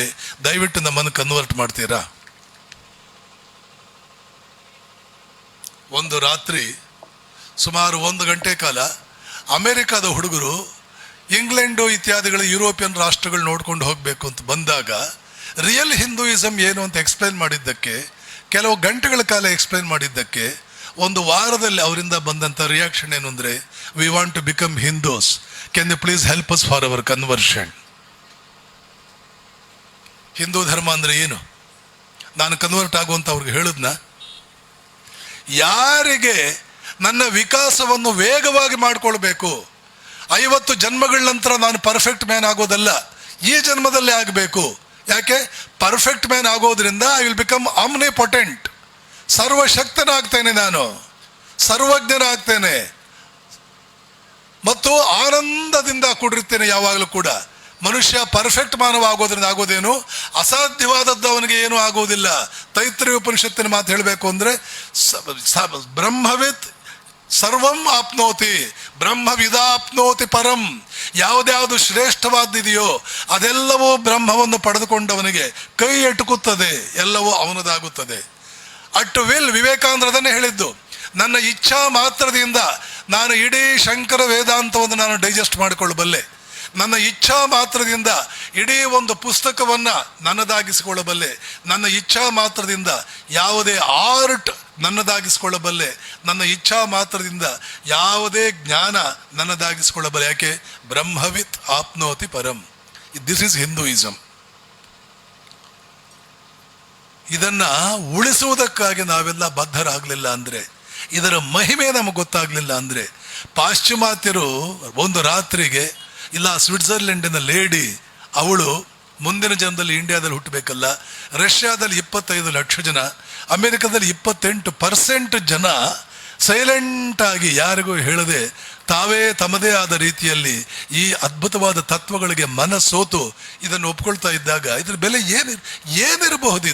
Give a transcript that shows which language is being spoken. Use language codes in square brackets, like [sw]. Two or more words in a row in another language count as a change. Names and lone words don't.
[kn] ದಯವಿಟ್ಟು ನಮ್ಮನ್ನು ಕನ್ವರ್ಟ್ ಮಾಡ್ತೀರಾ? ಒಂದು ರಾತ್ರಿ ಸುಮಾರು 1 ಗಂಟೆ ಕಾಲ ಅಮೆರಿಕಾದ ಹುಡುಗರು ಇಂಗ್ಲೆಂಡು ಇತ್ಯಾದಿಗಳು ಯುರೋಪಿಯನ್ ರಾಷ್ಟ್ರಗಳು ನೋಡ್ಕೊಂಡು ಹೋಗಬೇಕು ಅಂತ ಬಂದಾಗ [en] real Hinduism [kn] ಏನು ಅಂತ ಎಕ್ಸ್ಪ್ಲೈನ್ ಮಾಡಿದ್ದಕ್ಕೆ, ಕೆಲವು ಗಂಟೆಗಳ ಕಾಲ ಎಕ್ಸ್ಪ್ಲೈನ್ ಮಾಡಿದ್ದಕ್ಕೆ, 1 ವಾರದಲ್ಲಿ ಅವರಿಂದ ಬಂದಂಥ ರಿಯಾಕ್ಷನ್ ಏನು ಅಂದರೆ, [en] We want to become Hindus, can you please help us for our conversion. [kn] ಹಿಂದೂ ಧರ್ಮ ಅಂದರೆ ಏನು? ನಾನು ಕನ್ವರ್ಟ್ ಆಗುವಂತ ಅವ್ರಿಗೆ ಹೇಳಿದ್ನ? ಯಾರಿಗೆ ನನ್ನ ವಿಕಾಸವನ್ನು ವೇಗವಾಗಿ ಮಾಡಿಕೊಳ್ಬೇಕು, 50 ಜನ್ಮಗಳ ನಂತರ ನಾನು [en] perfect man [kn] ಆಗೋದಲ್ಲ, ಈ ಜನ್ಮದಲ್ಲೇ ಆಗಬೇಕು. ಯಾಕೆ? [en] perfect man [kn] ಆಗೋದ್ರಿಂದ [en] I will become omnipotent, [kn] ಸರ್ವಶಕ್ತನಾಗ್ತೇನೆ, ನಾನು ಸರ್ವಜ್ಞನಾಗ್ತೇನೆ ಮತ್ತು ಆನಂದದಿಂದ ಕೂಡಿರ್ತೇನೆ ಯಾವಾಗಲೂ ಕೂಡ. ಮನುಷ್ಯ ಪರ್ಫೆಕ್ಟ್ ಮಾನವ ಆಗೋದ್ರಿಂದ ಆಗೋದೇನು? ಅಸಾಧ್ಯವಾದದ್ದು ಅವನಿಗೆ ಏನೂ ಆಗೋದಿಲ್ಲ. ತೈತ್ರಿಯ ಉಪನಿಷತ್ತಿನ ಮಾತು ಹೇಳಬೇಕು ಅಂದರೆ, [sa] ಬ್ರಹ್ಮವಿತ್ ಸರ್ವಂ ಆಪ್ನೋತಿ ಬ್ರಹ್ಮವಿದಾಪ್ನೋತಿ ಪರಂ. [kn] ಯಾವುದ್ಯಾವುದು ಶ್ರೇಷ್ಠವಾದಿದೆಯೋ ಅದೆಲ್ಲವೂ ಬ್ರಹ್ಮವನ್ನು ಪಡೆದುಕೊಂಡವನಿಗೆ ಕೈ ಎಟುಕುತ್ತದೆ, ಎಲ್ಲವೂ ಅವನದಾಗುತ್ತದೆ. [en] at will, [kn] ವಿವೇಕಾನಂದರದನ್ನೇ ಹೇಳಿದ್ದು, ನನ್ನ ಇಚ್ಛಾ ಮಾತ್ರದಿಂದ ನಾನು ಇಡೀ ಶಂಕರ ವೇದಾಂತವನ್ನು ನಾನು ಡೈಜೆಸ್ಟ್ ಮಾಡಿಕೊಳ್ಳಬಲ್ಲೆ. ನನ್ನ ಇಚ್ಛಾ ಮಾತ್ರದಿಂದ ಇಡೀ ಒಂದು ಪುಸ್ತಕವನ್ನು ನನ್ನದಾಗಿಸಿಕೊಳ್ಳಬಲ್ಲೆ. ನನ್ನ ಇಚ್ಛಾ ಮಾತ್ರದಿಂದ ಯಾವುದೇ ಆರ್ಟ್ ನನ್ನದಾಗಿಸಿಕೊಳ್ಳಬಲ್ಲೆ. ನನ್ನ ಇಚ್ಛಾ ಮಾತ್ರದಿಂದ ಯಾವುದೇ ಜ್ಞಾನ ನನ್ನದಾಗಿಸಿಕೊಳ್ಳಬಲ್ಲೆ. ಯಾಕೆ? [sa] ಬ್ರಹ್ಮವಿತ್ ಆಪ್ನೋತಿ ಪರಂ. [en] This is Hinduism. [kn] ಇದನ್ನ ಉಳಿಸುವುದಕ್ಕಾಗಿ ನಾವೆಲ್ಲ ಬದ್ಧರಾಗಲಿಲ್ಲ ಅಂದರೆ, ಇದರ ಮಹಿಮೆ ನಮಗೆ ಗೊತ್ತಾಗಲಿಲ್ಲ ಅಂದರೆ, ಪಾಶ್ಚಿಮಾತ್ಯರು ಒಂದು ರಾತ್ರಿಗೆ, ಇಲ್ಲ ಸ್ವಿಟ್ಜರ್ಲೆಂಡಿನ ಲೇಡಿ ಅವಳು ಮುಂದಿನ ಜನ್ಮದಲ್ಲಿ ಇಂಡಿಯಾದಲ್ಲಿ ಹುಟ್ಟಬೇಕಲ್ಲ, ರಷ್ಯಾದಲ್ಲಿ 25 ಲಕ್ಷ ಜನ, ಅಮೆರಿಕದಲ್ಲಿ 28% ಜನ ಸೈಲೆಂಟಾಗಿ ಯಾರಿಗೂ ಹೇಳದೆ ತಾವೇ ತಮ್ಮದೇ ಆದ ರೀತಿಯಲ್ಲಿ ಈ ಅದ್ಭುತವಾದ ತತ್ವಗಳಿಗೆ ಮನಸ್ಸೋತು ಇದನ್ನು ಒಪ್ಕೊಳ್ತಾ ಇದ್ದಾಗ ಇದ್ರ ಬೆಲೆ ಏನಿರಬಹುದು?